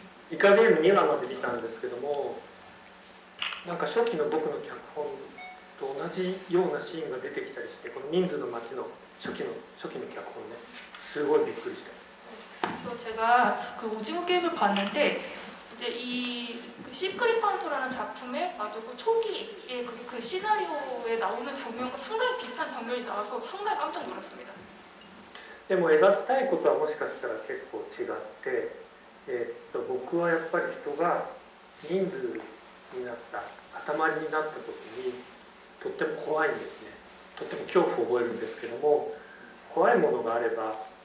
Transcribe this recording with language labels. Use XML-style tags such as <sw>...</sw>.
<ja>イカゲーム2話まで見たんですけども、なんか初期の僕の脚本と同じようなシーンが出てきたりして、この人数の街の初期の脚本ね、すごいびっくりした。</ja> <ko>그래서 제가 그 오징어 게임을 봤는데 이제 이 시크릿 카운터라는 작품에 아주 그 초기의 그 시나리오에 나오는 장면과 상당히 비슷한 장면이 나와서 상당히 깜짝 놀랐습니다.</ko> <ja>でも描きたいことはもしかしたら結構違って、僕はやっぱり人が人数になった塊になった時にとっても怖いんですね。とっても恐怖を覚えるんですけども、怖いものがあれば</ja>